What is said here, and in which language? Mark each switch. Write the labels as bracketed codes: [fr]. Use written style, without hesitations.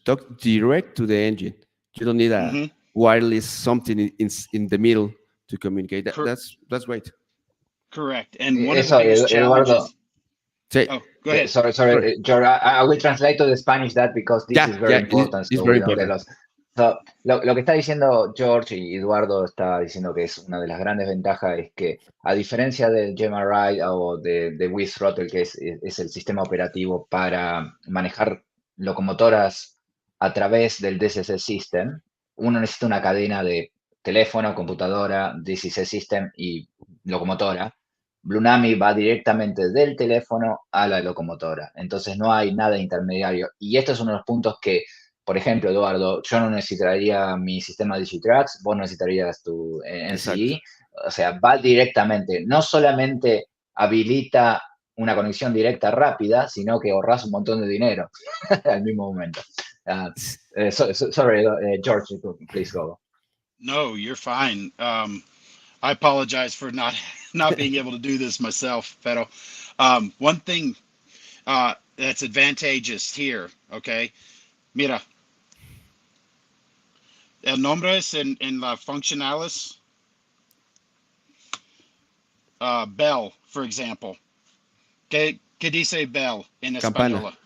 [en] Talk direct to the engine. You don't need a wireless something in the middle to communicate. That's great. Correct. And one of the biggest challenges... Oh, go ahead. Sorry, George. I will translate to the Spanish that, because this is very important. It's very important. [es] So, lo que está diciendo George y Eduardo está diciendo que es una de las grandes ventajas, es que a diferencia del GMRI o de WeThrottle, que es el sistema operativo para manejar locomotoras a través del DCC System, uno necesita una cadena de teléfono, computadora, DCC System y locomotora. Blunami va directamente del teléfono a la locomotora, entonces no hay nada intermediario. Y esto es uno de los puntos que, por ejemplo, Eduardo, yo no necesitaría mi sistema Digitrax, vos no necesitarías tu NCI, o sea, va directamente, no solamente habilita una conexión directa rápida, sino que ahorras un montón de dinero al mismo momento. [en] Sorry, George, please go. No, you're fine. I apologize for not being able to do this myself, pero one thing that's advantageous here, okay? [es] Mira, el nombre es en la funcionales. Bell, [en] for example. [es] ¿Qué dice bell en español?